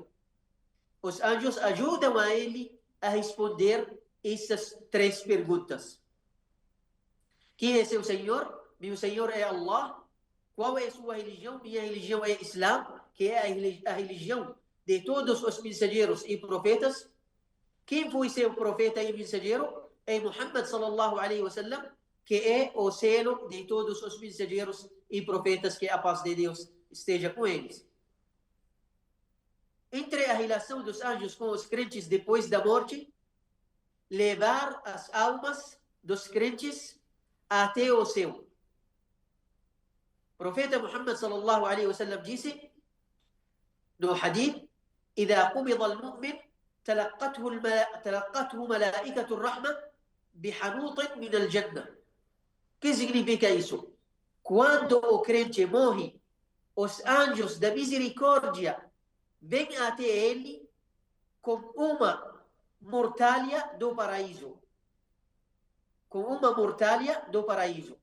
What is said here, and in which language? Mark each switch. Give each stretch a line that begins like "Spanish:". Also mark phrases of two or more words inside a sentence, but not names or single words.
Portuguese: Os anjos ajudam a ele a responder essas três perguntas. Quem é seu Senhor? Meu Senhor é Allah. Qual é sua religião? Minha religião é Islã, que é a religião de todos os mensageiros e profetas. Quem foi seu profeta e mensageiro? É Muhammad
Arabic: صلى الله عليه وسلم,
Portuguese: que é o selo de todos os mensageiros e profetas, que a paz de Deus esteja com eles. Entre a relação dos anjos com os crentes depois da morte, levar as almas dos crentes até o céu. O profeta
Arabic: Muhammad صلى الله عليه وسلم
Portuguese: disse no
Arabic: hadith: إذا قبض المؤمن تلقته ملائكة الرحمة بحنوط من الجنة.
Portuguese: Que significa isso? Quando o crente morre, os anjos da misericórdia vêm até ele com uma mortalha do paraíso. Com uma mortalha do paraíso.